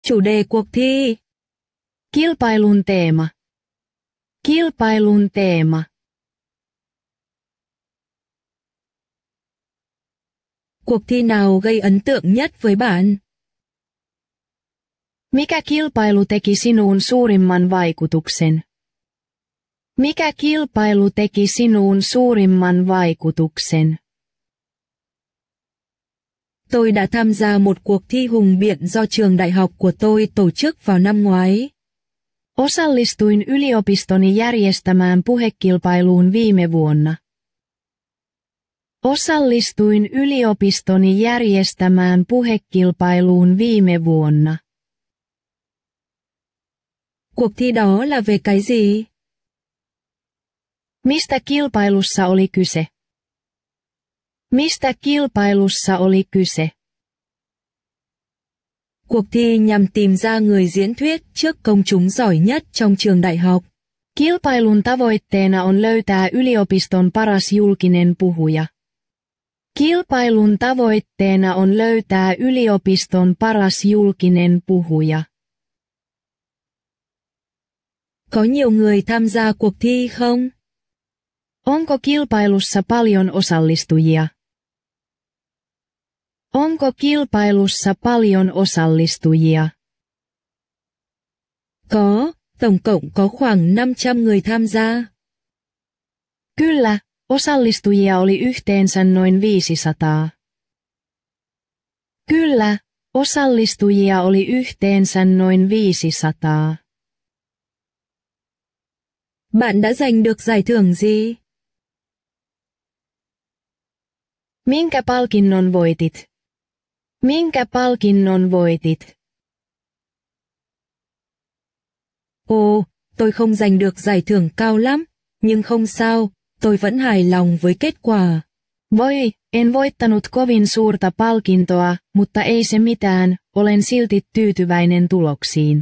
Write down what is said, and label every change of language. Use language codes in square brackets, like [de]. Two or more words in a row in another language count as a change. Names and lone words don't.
[vi] Chủ đề cuộc thi. [fi] Kilpailun teema. Kilpailun teema. [vi] Cuộc thi nào gây ấn tượng nhất với bạn? [fi] Mikä kilpailu teki sinuun suurimman vaikutuksen? Mikä kilpailu teki sinuun suurimman vaikutuksen? [vi] Tôi đã tham gia một cuộc thi hùng biện do trường đại học của tôi tổ chức vào năm ngoái. [fi] Osallistuin yliopistoni järjestämään puhekilpailuun viime vuonna. Osallistuin yliopistoni järjestämään puhekilpailuun viime vuonna. [vi] Cuộc thi đó là về cái gì? [fi] Mistä kilpailussa oli kyse? Mistä kilpailussa oli kyse? [vi] Cuộc thi nhằm tìm ra người diễn thuyết trước công chúng giỏi nhất trong trường đại học. [fi] Kilpailun tavoitteena on löytää yliopiston paras julkinen puhuja. Kilpailun tavoitteena on löytää yliopiston paras julkinen puhuja. [vi] Có nhiều người tham gia cuộc thi không? [fi] Onko kilpailussa paljon osallistujia? Onko kilpailussa paljon osallistujia? [vi] Có, tổng cộng có khoảng 500 người tham gia. [fi] Kyllä, osallistujia oli yhteensä noin 500. Kyllä, osallistujia oli yhteensä noin 500. [vi] Bạn đã giành được giải thưởng gì? [fi] Minkä palkinnon voitit? Minkä palkinnon voitit? [vi] Ồ, tôi không giành được giải thưởng cao lắm, nhưng không sao, tôi vẫn hài lòng với kết quả. [fi] Voi, en voittanut kovin suurta palkintoa, mutta ei se mitään, olen silti tyytyväinen tuloksiin.